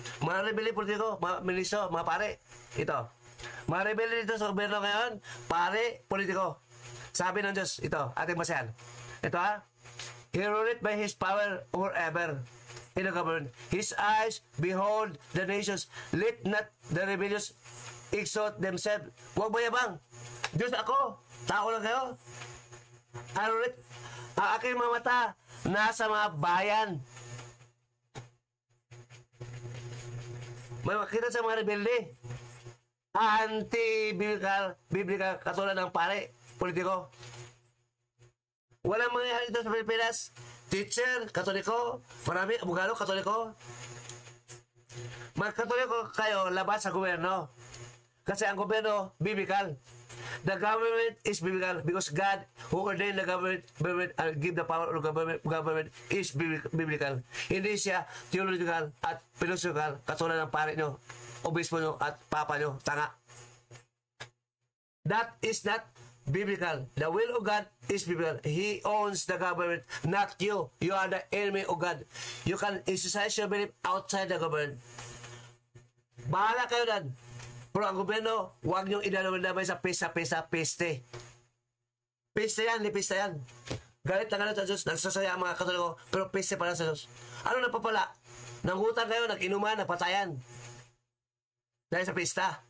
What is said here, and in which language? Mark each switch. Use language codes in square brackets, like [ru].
[tl] Mga rebelde politiko, mga ministro, mga pare. Ito. Mga rebelde dito sa gobyerno ngayon, pare, politiko. Sabi ng Diyos, ito, ating basahin. Ito ha, [en] He ruled by His power forever in the government. His eyes behold the nations. Let not the rebellious exalt themselves. [tl] Huwag mayabang. Diyos ako. Tao lang kayo. Ang aking mga mata nasa mga bayan. May makita sa mga rebelde. Anti-biblical katulad ng pare, politiko. Walang mangyayari dito sa Pilipinas. Teacher, katoliko. Marami, abogado, katoliko. Mag-katoliko kayo labas sa gobyerno. Kasi ang gobyerno, biblical. [en] The government is biblical because God who ordained the government give the power of government is biblical. [tl] Hindi siya theological at philosophical katulad ng pare nyo, obispo nyo at papa nyo. Tanga. [en] That is not biblical. The will of God is biblical. He owns the government, not you. You are the enemy of God. You can exercise your belief outside the government. [tl] Bahala kayo dan. Pero ang gobyerno, huwag niyong idadamay sa peste. Peste yan, ni peste yan. Galit na galit sa Diyos, nagsasaya ang mga katoliko, pero peste pala sa Diyos. Ano na papala? Nangutan kayo, nag-inuman, napatayan. Dahil sa pista.